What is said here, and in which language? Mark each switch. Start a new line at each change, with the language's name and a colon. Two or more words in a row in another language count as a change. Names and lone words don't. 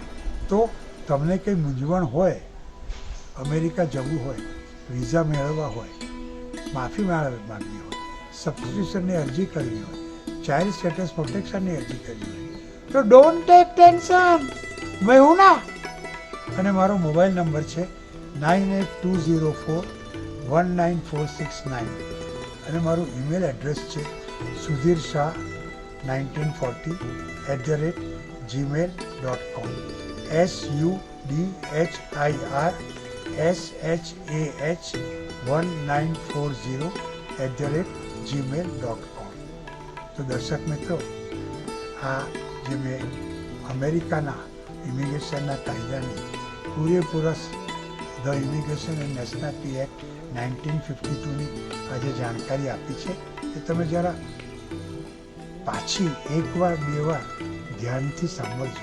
Gujarati: તો તમને કંઈ મૂંઝવણ હોય, અમેરિકા જવું હોય, વિઝા મેળવવા હોય, માફી માંગવી હોય, સબસ્ટિટ્યુશનની અરજી કરવી હોય, ચાઇલ્ડ સ્ટેટસ પ્રોટેક્શનની અરજી કરવી હોય તો
English: don't take tension,
Hindi: मैं हूँ ना.
Gujarati: અને મારો મોબાઈલ નંબર છે 9820419469 અને મારું
English: email address
Gujarati: છે sudhirshah1940@gmail.com, sudhirshah1940@gmail.com. તો દર્શક મિત્રો, આ જે મેં અમેરિકાના ઇમિગ્રેશનના કાયદાની પૂરેપૂરા ધ ઇમિગ્રેશન એન્ડ નેશનાલિટી એક્ટ 1952ની આજે જાણકારી આપી છે એ તમે જરા પાછી એકવાર બે વાર ધ્યાનથી સાંભળજો.